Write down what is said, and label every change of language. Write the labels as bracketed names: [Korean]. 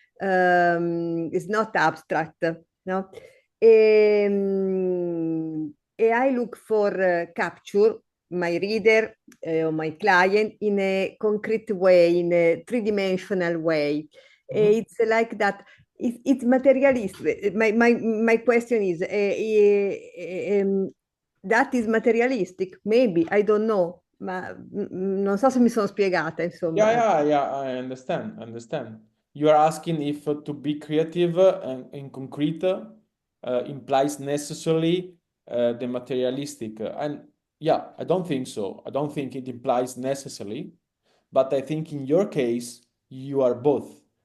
[English] It's not abstract, no? I look for capture my reader or my client in a concrete way, in a three-dimensional way. It's like that. It's materialist. My question is, that is materialistic? Maybe, I don't know. [Italian] Ma non so se mi sono spiegata, insomma. [English] Yeah, I understand. You are asking if to be creative and concrete implies necessarily the materialistic. And yeah, I don't think so. I don't think it implies necessarily, but I think in your case, you are both.